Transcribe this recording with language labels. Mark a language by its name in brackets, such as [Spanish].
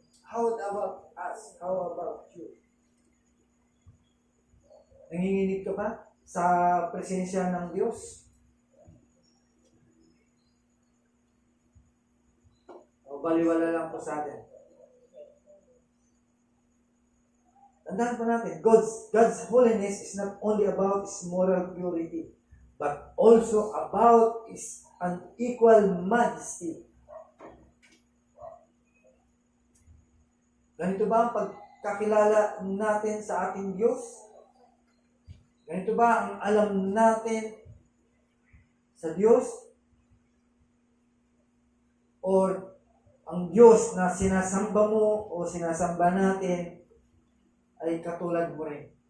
[English] How about us? How about you? [Filipino] Nanginginig ka ba sa presensya ng Diyos? O baliwala lang po sa atin? Tandaan po natin, [English] God's holiness is not only about His moral purity, but also about His unequal majesty. [Filipino] Ganito ba ang pagkakilala natin sa ating Diyos? Ganito ba ang alam natin sa Diyos? Or ang Diyos na sinasamba mo o sinasamba natin ay katulad mo rin?